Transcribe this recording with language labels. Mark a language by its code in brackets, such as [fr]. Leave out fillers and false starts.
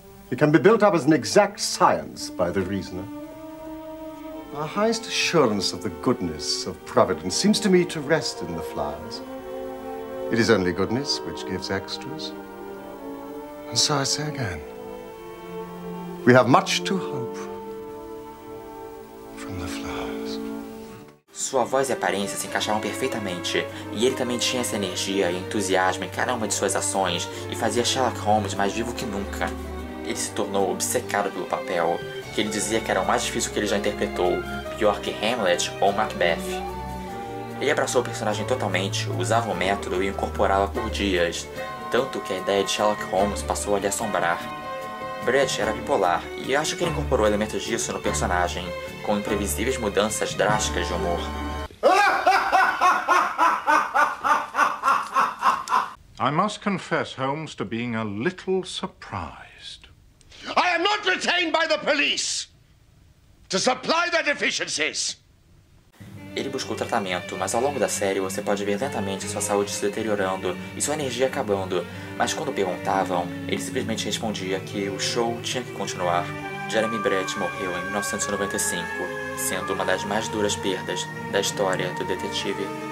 [en] It can be built up as an exact science by the reasoner. Our highest assurance of the goodness of Providence seems to me to rest in the flowers. It is only goodness which gives extras. And so I say again, we have much to hope [pt] Sua voz e aparência se encaixavam perfeitamente, e ele também tinha essa energia e entusiasmo em cada uma de suas ações e fazia Sherlock Holmes mais vivo que nunca. Ele se tornou obcecado pelo papel, que ele dizia que era o mais difícil que ele já interpretou, pior que Hamlet ou Macbeth. Ele abraçou o personagem totalmente, usava o método e o incorporava por dias, tanto que a ideia de Sherlock Holmes passou a lhe assombrar. Brett era bipolar, e acho que ele incorporou elementos disso no personagem, com imprevisíveis mudanças drásticas de humor. [en] I must confess, Holmes, to being a little surprised. I am not retained by the police to supply their deficiencies. [pt] Ele buscou tratamento, mas ao longo da série você pode ver lentamente sua saúde se deteriorando e sua energia acabando, mas quando perguntavam, ele simplesmente respondia que o show tinha que continuar. Jeremy Brett morreu em 1995, sendo uma das mais duras perdas da história do detetive.